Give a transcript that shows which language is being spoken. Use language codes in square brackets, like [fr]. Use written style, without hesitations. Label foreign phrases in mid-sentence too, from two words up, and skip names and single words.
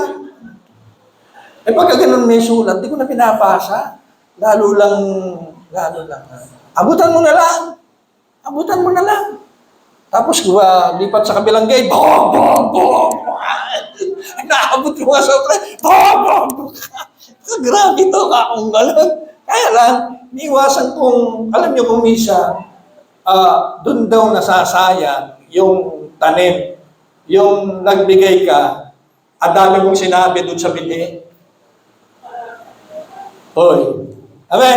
[tl] Eh pagka ganun may sulat, di ko na pinapasa. Lalo lang. Abutan mo na lang. Abutan mo na lang. Tapos lipat sa kabilang gate, bom, bom, bom. Naabot yung mga sobre, bom, bom, bom. Grabe to, akong gano'n. Kaya lang, niiwasan kong, alam niyo kung misa, doon daw nasasayang yung tanim. Yung nagbigay ka, ang dami mong sinabi doon sa binhi. Hoy. Amen.